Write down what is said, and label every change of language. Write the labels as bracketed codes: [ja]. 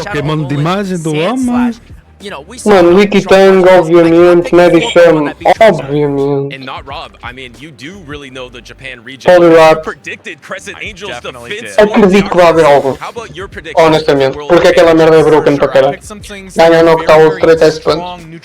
[pt] Pokémon de imagem do homem. Mano, Wikitang, obviamente, Medicham, obviamente. [en] And not Rob, I mean, you do really know the Japan region. [pt] Poliwrath. [en] Predicted Crescent Angels defense. [pt] Acredito que vai haver algo. Honestamente, porque aquela merda é broken para caralho. Ganha no Noctowl, 3 pontos.